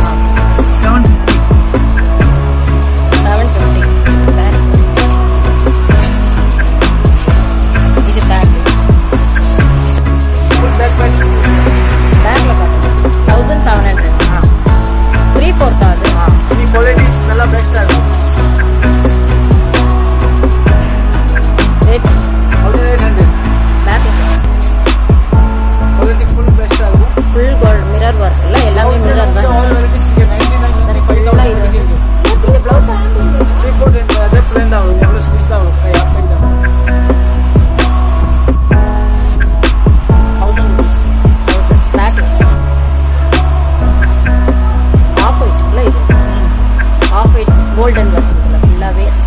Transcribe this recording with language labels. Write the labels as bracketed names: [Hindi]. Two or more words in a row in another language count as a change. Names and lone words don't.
[Tamil] 750 பேக். இது பேக் [English] full pack [Tamil] பண்ணி பேக்ல பாருங்க 1700. 3/4 ஆகுது. [Kannada] ಈ ಕ್ವಾಲಿಟೀಸ್ ಎಲ್ಲ ಬೆಸ್ಟ್ ಆಗುತ್ತೆ. ರೇಟ್ 1800. [Tamil] பேக்ல [English] quality full best [Kannada] ಆಗುತ್ತೆ. [English] full gold mirror work [Tamil] இல்ல, எல்லாமே மிரர் தான். [English] all varieties [Kannada] ಇದೆ 99 [Tamil] இது ப்ளவுஸ் [Kannada] 3/4 ಅದೇ ಪ್ಲೇನ್ ಆಗುತ್ತೆ. ಎಲ್ಲ ಸ್ಲೀವ್ಸ್ ಆಗುತ್ತೆ. ಯಾಕೆ ಇಲ್ಲ [English] pack off white [Tamil] இல்ல, இது [English] off white golden work [Tamil] இல்ல, ஃபுல்லாவே